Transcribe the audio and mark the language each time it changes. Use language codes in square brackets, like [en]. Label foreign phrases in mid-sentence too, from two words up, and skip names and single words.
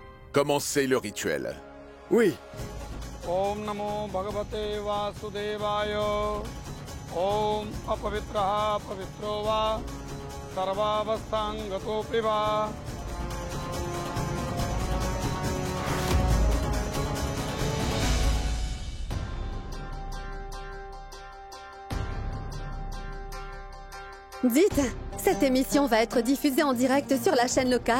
[fr] commencez le rituel. Oui. [sa] Om Namo Bhagavate Vasudevaya. Om Apavitraha Pavitro Va. Sarvavasthangato Priva. [fr] Dites, cette émission va être diffusée en direct sur la chaîne locale.